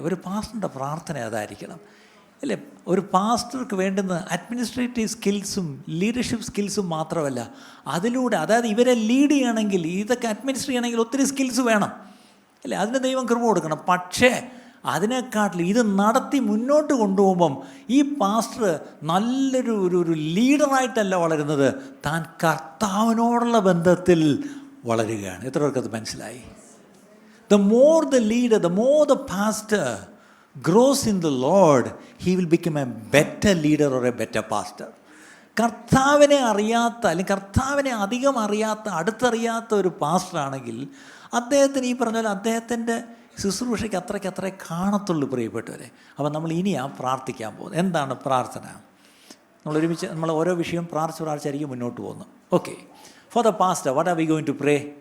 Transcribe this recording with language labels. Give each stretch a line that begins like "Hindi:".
Malayalam: ഒരു പാസ്റ്ററിൻ്റെ പ്രാർത്ഥന അതായിരിക്കണം അല്ലേ. ഒരു പാസ്റ്റർക്ക് വേണ്ടുന്ന അഡ്മിനിസ്ട്രേറ്റീവ് സ്കിൽസും ലീഡർഷിപ്പ് സ്കിൽസും മാത്രമല്ല, അതിലൂടെ അതായത് ഇവരെ ലീഡ് ചെയ്യണമെങ്കിൽ, ഇതൊക്കെ അഡ്മിനിസ്ട്രേറ്റ് ചെയ്യണമെങ്കിൽ ഒത്തിരി സ്കിൽസ് വേണം അല്ലേ. അതിന് ദൈവം കൃപ കൊടുക്കണം. പക്ഷേ അതിനെക്കാട്ടിലും ഇത് നടത്തി മുന്നോട്ട് കൊണ്ടുപോകുമ്പം ഈ പാസ്റ്റർ നല്ലൊരു ലീഡറായിട്ടല്ല വളരുന്നത്, താൻ കർത്താവിനോടുള്ള ബന്ധത്തിൽ വളരുകയാണ്. എത്ര പേർക്കത് മനസ്സിലായി?
English: The more the leader, the more the pastor grows in the Lord, he will become a better leader or a better pastor.
Malayalam: കർത്താവിനെ അറിയാത്ത, അല്ലെങ്കിൽ കർത്താവിനെ അധികം അറിയാത്ത, അടുത്തറിയാത്ത ഒരു പാസ്റ്ററാണെങ്കിൽ അദ്ദേഹത്തിന് ഈ പറഞ്ഞ പോലെ അദ്ദേഹത്തിൻ്റെ ശുശ്രൂഷയ്ക്ക് അത്രയ്ക്ക് കാണത്തുള്ളൂ. പ്രിയപ്പെട്ടവരെ, അപ്പം നമ്മൾ ഇനിയാണ് പ്രാർത്ഥിക്കാൻ പോകുന്നത്. എന്താണ് പ്രാർത്ഥന? നമ്മൾ ഓരോ വിഷയം പ്രാർത്ഥിച്ചായിരിക്കും മുന്നോട്ട് പോകുന്നത്.
English: Okay, for the pastor what are we going to pray?